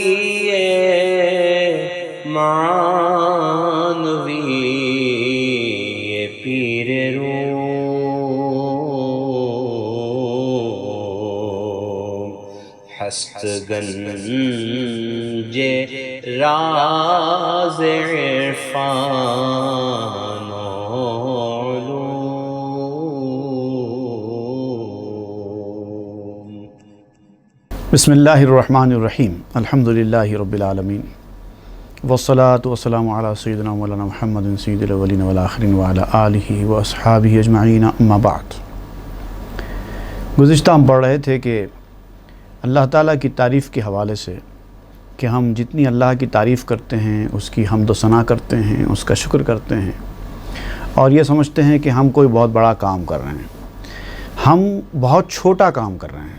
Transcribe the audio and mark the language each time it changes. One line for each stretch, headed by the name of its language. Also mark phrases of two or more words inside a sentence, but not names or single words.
Persian: معنوی پیر روم، ہست گنج راز عرفان و علوم۔
Arabic: بسم اللہ الرحمن الرحیم، الحمدللہ رب العالمین، والصلاة والسلام علی سیدنا مولانا محمد سید الاولین والآخرین وعلی آلہ واصحابہ اجمعین، اما بعد۔
Urdu: گزشتہ ہم پڑھ رہے تھے کہ اللہ تعالیٰ کی تعریف کے حوالے سے کہ ہم جتنی اللہ کی تعریف کرتے ہیں، اس کی حمد و ثنا کرتے ہیں، اس کا شکر کرتے ہیں اور یہ سمجھتے ہیں کہ ہم کوئی بہت بڑا کام کر رہے ہیں، ہم بہت چھوٹا کام کر رہے ہیں۔